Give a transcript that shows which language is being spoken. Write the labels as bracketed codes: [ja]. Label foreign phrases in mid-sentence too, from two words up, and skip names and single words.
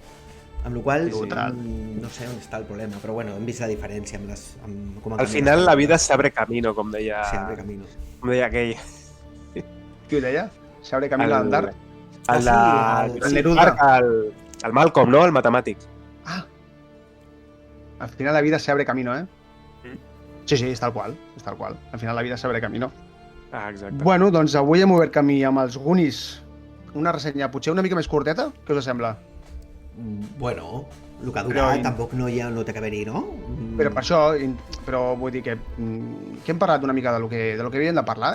[ca] Amb la qual cosa, no sé on està el problema, però bueno, hem vist la diferència amb les... Al final la vida [es] s'abre camino, [ca] com deia... [es] S'abre camino. [ca] Com deia aquell. Qui ho deia? [es] S'abre camino a l'andar? [ca] El Neruda. El Malcolm, no? El matemàtic. [es] Al final la vida se abre camino, [ca] Sí, és tal qual, [es] Al final la vida se abre camino. [ca] Exacte. Bueno, doncs avui hem obert camí amb els Goonies. Una ressenya potser una mica més curteta, què us sembla? Bueno, el que dura tampoc no té que haver-hi, no? Però per això, però vull dir que hem parlat una mica de lo que havíem de parlar.